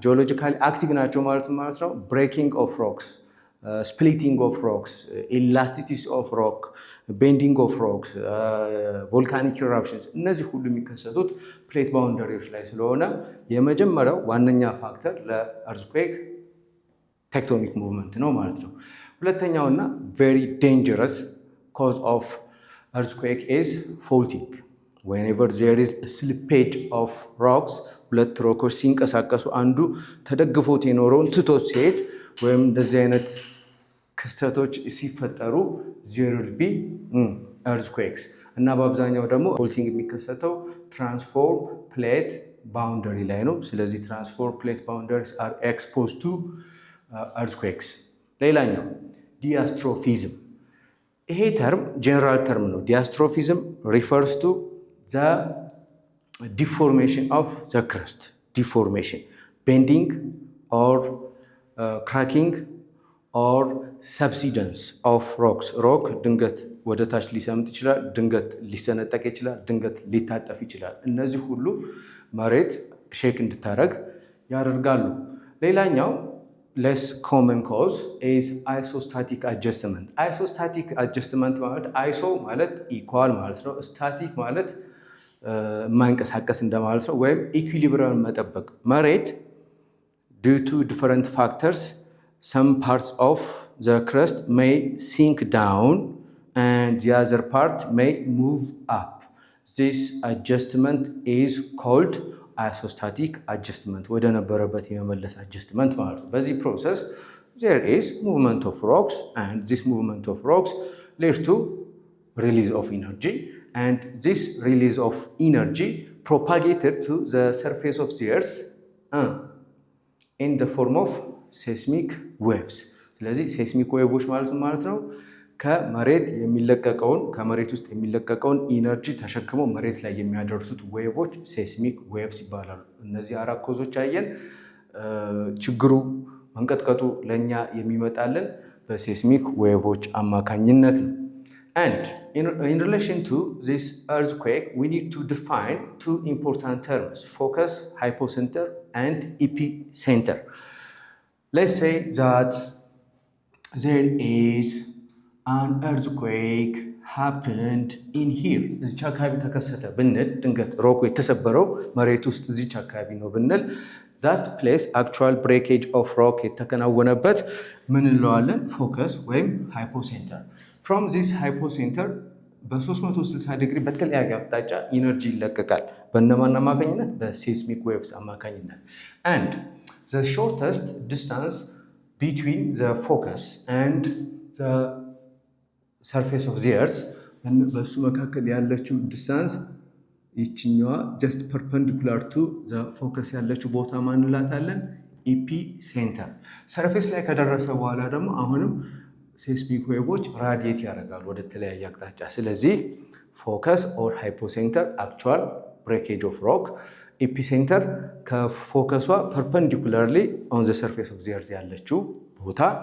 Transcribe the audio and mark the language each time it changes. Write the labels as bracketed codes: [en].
[en] Geologically active [am] ናቸው ማለት ነው [en] breaking of rocks, splitting of rocks, elasticity of rock, bending of rocks, volcanic eruptions [am] እነዚህ ሁሉ የሚከሰቱት ፕሌት ባውንደሪዎች ላይ ስለሆነ የመጀመሪያው ዋነኛ ፋክተር ለእርዝኩዌክ ቴክቶኒክ ሙቭመንት ነው ማለት ነው። ሁለተኛውና [en] very dangerous cause of earthquake is faulting. Whenever there is a slippage of rocks, [am] ሁለት ሮኮች ሲንቀሳቀሱ አንዱ ተደግፎት የኖረውን ትቶት ሲሄድ ወይም እንደዚህ አይነት ክስተቶች ሲፈጠሩ [en] there will be earthquakes [am] እና በአብዛኛው ደግሞ ፎልቲንግ የሚከሰተው ትራንስፎርም ፕሌት ባውንደሪ ላይ ነው። ስለዚህ ትራንስፎርም ፕሌት ባውንደሪስ [en] are exposed to earthquakes. [am] ሌላኛው ዲያስትሮፊዝም። ይሄ ተርም ጀነራል ተርም ነው። ዲያስትሮፊዝም [en] refers to the deformation of the crust. Deformation, bending or cracking or subsidence of rocks. [am] rock ድንገት ወደ ታች ሊሰምጥ ይችላል፣ ድንገት ሊሰነጠቅ ይችላል፣ ድንገት ሊታጠፍ ይችላል። እነዚህ ሁሉ መሬት ሼክ እንድታረግ ያደርጋሉ። ሌላኛው [en] less common cause is isostatic adjustment. Isostatic adjustment [am] ማለት iso ማለት ኢኳል ማለት ነው። ስታቲክ ማለት ማንቀሳቀስ እንደማለት ነው፣ ወይም ኢኩሊብሪየም መጠበቅ። መሬት [en] due to different factors some parts of the crust may sink down and the other part may move up. This adjustment is called isostatic adjustment. [am] ወደ ነበረበት የመመለስ [en] adjustment [am] ማለት ነው። በዚህ [en] process there is movement of rocks and this movement of rocks leads to release of energy and this release of energy propagated to the surface of the earth in the form of seismic waves. [am] ስለዚህ ሴስሚክ ዌቮች ማለት ነው ከመሬት ውስጥ የሚለቀቀውን ኢነርጂ ተሸክመው መሬት ላይ የሚያደርሱት ዌቮች ሴስሚክ ዌቭስ ይባላሉ። እነዚህ 4 ኮዞች አየን። ችግሩ መንቀጥቀጡ ለኛ የሚመጣልን በሴስሚክ ዌቮች አማካኝነት ነው። [en] And in relation to this earthquake, we need to define 2 important terms: focus, hypocenter, and epicenter. Let's say that there is an earthquake happened in here. [am] እዚች አካባቢ ተከሰተ ብንል፣ ድንገት ሮኩ የተሰበረው መሬት ውስጥ እዚች አካባቢ ነው ብንል፣ [en] that place actual breakage of rock [am] የተከናወነበት ምን እንለዋለን? ፎከስ ወይም ሃይፖሴንተር። [en] from this hypocenter [am] በ360 ዲግሪ በተለያየ አቅጣጫ ኢነርጂ ይለቀቃል። በእነማን አማካኝነት? [en] በሴስሚክ ዌቭስ አማካኝነት። and the shortest distance between the focus and the surface of the earth, [am] በሱ መካከል ያለችው ዲስታንስ ይችኛዋ [en] just perpendicular to the focus [am] ያለችው ቦታ ማን እንላታለን? ኢፒ ሴንተር። ሰርፌስ ላይ ከደረሰ በኋላ ደግሞ አሁንም ሴስሚክ ዌቮች ራዲየት ያደርጋሉ ወደ ተለያየ አቅጣጫ። ስለዚህ ፎከስ ኦር ሃይፖሴንተር አክቹዋል ብሬኬጅ ኦፍ ሮክ፣ ኤፒሴንተር ከፎከሷ ፐርፐንዲኩላርሊ ኦን ዘ ሰርፌስ ኦፍ ዘ ኤርዝ ያለችው ቦታ።